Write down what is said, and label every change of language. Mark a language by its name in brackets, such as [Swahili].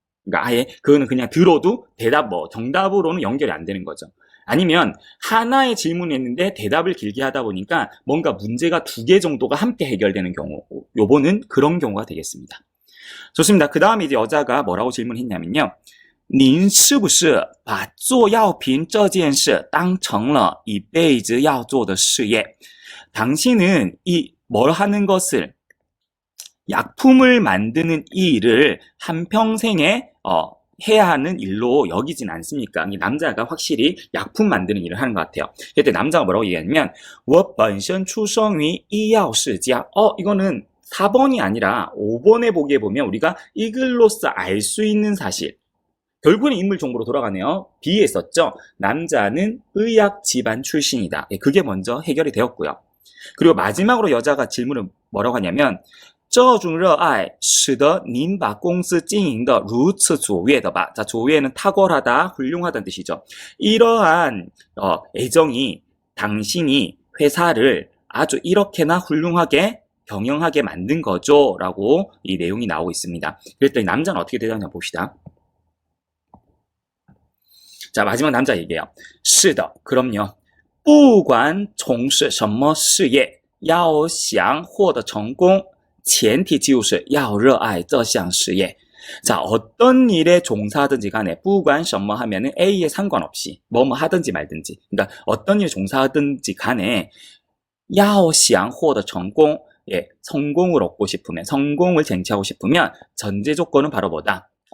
[Korean] 그러니까 아예 그거는 그냥 들어도 대답 정답으로는 연결이 안 되는 거죠. 아니면 하나의 질문을 했는데 대답을 길게 하다 보니까 뭔가 문제가 2개 정도가 함께 해결되는 경우, 요거는 그런 경우가 되겠습니다. 좋습니다. 그 다음에 이제 여자가 뭐라고 질문했냐면요. [Chinese] 您是不是把做药品这件事当成了一辈子要做的事业? [Korean] 당신은 이 뭘 하는 것을 약품을 만드는 이 일을 한평생에 해야 하는 일로 여기진 않습니까? 이 남자가 확실히 약품 만드는 일을 하는 것 같아요. 그때 남자가 뭐라고 얘기하냐면 [Chinese] 我本身出生于医药世家. [Korean] 이거는 4번이 아니라 5번에 보기에 보면 우리가 이글로써 알 수 있는 사실. 결국은 인물 정보로 돌아가네요. B에 있었죠. 남자는 의학 집안 출신이다. 그게 먼저 해결이 되었고요. 그리고 마지막으로 여자가 질문을 뭐라고 하냐면 [Chinese] 这种热爱使得您把公司经营得如此卓越的吧. [Korean] 자, 卓越는 탁월하다, 훌륭하다는 뜻이죠. 이러한 애정이 당신이 회사를 아주 이렇게나 훌륭하게 경영하게 만든 거죠. 라고 이 내용이 나오고 있습니다. 그랬더니 남자는 어떻게 대답하냐 봅시다. 자, 마지막 남자 얘기해요. [Chinese] 是的, [Korean] 그럼요. [Chinese] 不管从事什么事业，要想获得成功，前提就是要热爱这项事业. [Korean] 자, 어떤 일에 종사하든지 간에 [Chinese] 不管什么 [Korean] 하면은 A에 상관없이 뭐 하든지 말든지. 그러니까 어떤 일에 종사하든지 간에 [Chinese] 要想获得成功, [Korean] 예, 성공을 얻고 싶으면, 성공을 쟁취하고 싶으면 전제 조건은 바로 뭐다?